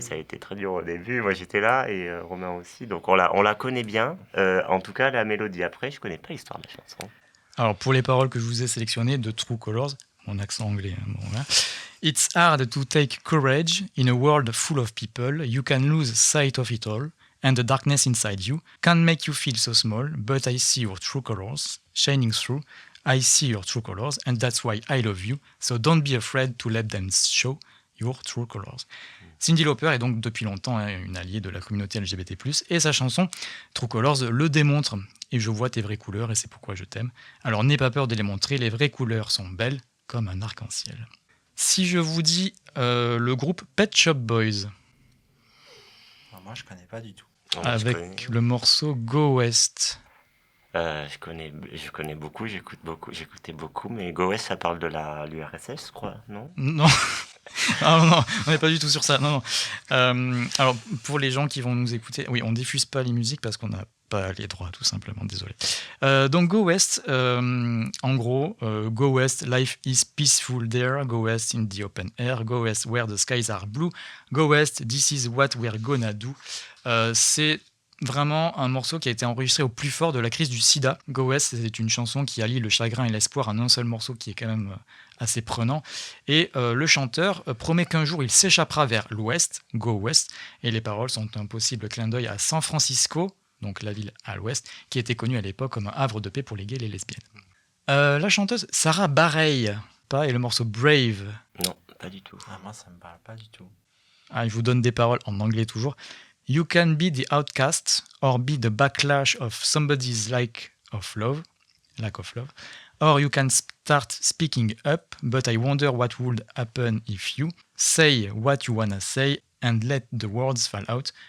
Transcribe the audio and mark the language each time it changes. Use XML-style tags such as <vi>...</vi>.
<fr>Ça a été très dur au début. Moi, j'étais là et Romain aussi. Donc, on la connaît bien. En tout cas, la mélodie. Après, je connais pas l'histoire de la chanson. Alors, pour les paroles que je vous ai sélectionnées de True Colors, mon accent anglais,</fr> <en>It's hard to take courage in a world full of people. You can lose sight of it all. And the darkness inside you can make you feel so small. But I see your true colors shining through. I see your true colors, and that's why I love you. So don't be afraid to let them show your true colors.</en> <fr>Cyndi Lauper est donc depuis longtemps une alliée de la communauté LGBT+, et sa chanson True Colors le démontre. Et je vois tes vraies couleurs, et c'est pourquoi je t'aime. Alors n'aie pas peur de les montrer, les vraies couleurs sont belles comme un arc-en-ciel. Si je vous dis le groupe Pet Shop Boys. Alors moi, je connais pas du tout. Avec le morceau Go West. Je connais beaucoup, j'écoutais beaucoup, mais Go West, ça parle de l'URSS, je crois, non ? Non. Non, on n'est pas du tout sur ça. Non. Alors, pour les gens qui vont nous écouter, oui, on diffuse pas les musiques parce qu'on n'a pas les droits, tout simplement, désolé.</fr> <en>Donc, Go West,</en> <fr>en gros,</fr> <en>Go West, life is peaceful there. Go West in the open air. Go West where the skies are blue. Go West, this is what we're gonna do.</en> <fr>C'est vraiment un morceau qui a été enregistré au plus fort de la crise du sida. Go West, c'est une chanson qui allie le chagrin et l'espoir en un seul morceau qui est quand même assez prenant. Et le chanteur promet qu'un jour il s'échappera vers l'ouest, Go West, et les paroles sont un possible clin d'œil à San Francisco, donc la ville à l'ouest, qui était connue à l'époque comme un havre de paix pour les gays et les lesbiennes. La chanteuse Sarah Bareilles, et le morceau Brave. Non, pas du tout. Ah, moi, ça me parle pas du tout. Je vous donne des paroles en anglais toujours.</fr> <en>You can be the outcast or be the backlash of somebody's lack of love. Or you can start speaking up, but I wonder what would happen if you say what you wanna say and let the words fall out.</en>